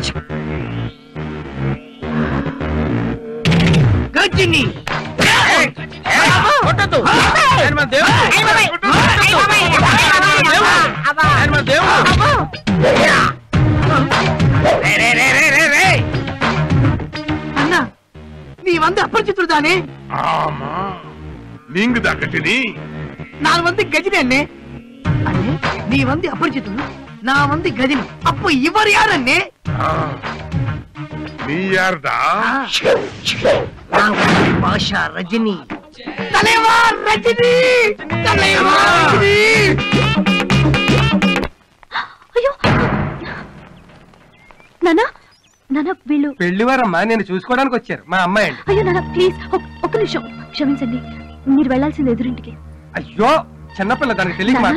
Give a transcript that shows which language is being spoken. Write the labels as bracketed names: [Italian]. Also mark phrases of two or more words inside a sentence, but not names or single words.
[Telugu] గజిని కొట్టద్దు. ఆయన మన దేవుడు. ఆయన మన దేవుడు. అన్నా, [Tamil] நீ வந்து அபரிச்சித்துடு தானே? ஆமா, நீங்க தான் கட்டினி. நான் வந்து கஜினி அண்ணே. அண்ணே, நீ வந்து அபரிச்சித்துடு, நான் வந்து கஜினி. அப்ப இவர் யார் அண்ணே? நீ யார்டா? நான் வந்து பாஷா ரஜினி. தலைவா ரஜினி, தலைவா ரஜினி. [Telugu] అయ్యో నానా, నాన్న వీళ్ళు పెళ్లివారమ్మా, నేను చూసుకోవడానికి వచ్చారు. మా అమ్మాయి అండి. అయ్యో నాన్న ప్లీజ్ ఒక్క నిమిషం క్షమించండి. మీరు వెళ్ళాల్సింది ఎదురింటికి. అయ్యో చిన్నపిల్ల, దానికి తెలియక నా